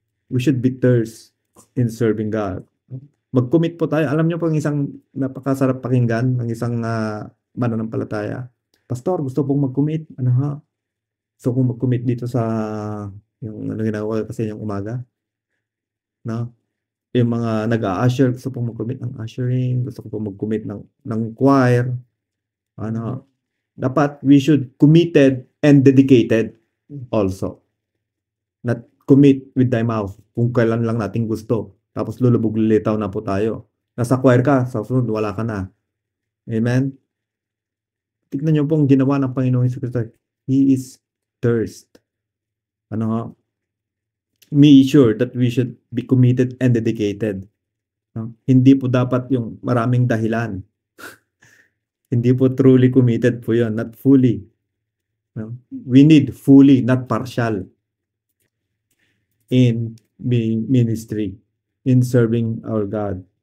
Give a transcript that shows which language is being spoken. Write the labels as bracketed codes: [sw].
[en] We should be thirst in serving God. [tl] Mag-commit po tayo. Alam niyo po ang isang napakasarap pakinggan ng isang mananampalataya. Pastor, gusto pong mag-commit. Ano ha? Gusto pong mag-commit dito sa yung ano ginagawa kasi yung umaga. No? Yung mga nag-a-usher, gusto pong mag-commit ng ushering, gusto ko pong mag-commit ng choir. Ano, dapat [en] we should committed and dedicated also. Not commit with thy mouth [tl] kung kailan lang natin gusto. Tapos lulubog lilitaw na po tayo. Nasa choir ka, sa sunod wala ka na. Amen? Tignan niyo pong ginawa ng Panginoong Hesus. [en] He is thirst. [tl] Ano nga? [en] Be sure that we should be committed and dedicated. [tl] No? Hindi po dapat yung maraming dahilan. Hindi po [en] truly committed [tl] po yun. [en] Not fully. [tl] No? [en] We need fully, not partial. In ministry, in serving our God.